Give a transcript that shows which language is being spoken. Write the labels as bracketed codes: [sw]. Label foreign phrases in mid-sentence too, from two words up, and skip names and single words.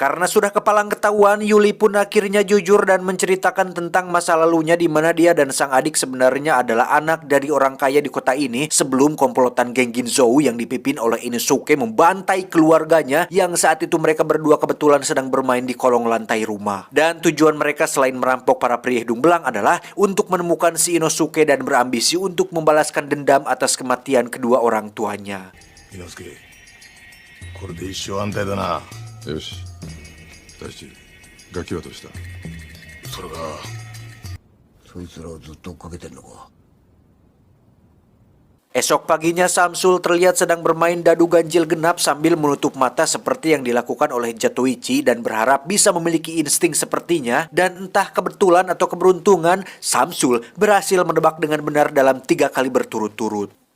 [id] Karena sudah kepalang ketahuan, Yuli pun akhirnya jujur dan menceritakan tentang masa lalunya di mana dia dan sang adik sebenarnya adalah anak dari orang kaya di kota ini sebelum komplotan geng Ginzou yang dipimpin oleh Inosuke membantai keluarganya yang saat itu mereka berdua kebetulan sedang bermain di kolong lantai rumah. Dan tujuan mereka selain merampok para pria hidung belang adalah untuk menemukan si Inosuke dan berambisi untuk membalaskan dendam atas kematian kedua orang tuanya. [ja] Inosuke, これで一生安泰だな。よし、大地、ガキはどうした？それが、そいつらをずっと追っかけてんのか。 [id] Esok paginya Samsul terlihat sedang bermain dadu ganjil genap sambil menutup mata seperti yang dilakukan oleh Zatoichi dan berharap bisa memiliki insting sepertinya, dan entah kebetulan atau keberuntungan Samsul berhasil menebak dengan benar dalam 3 kali berturut-turut.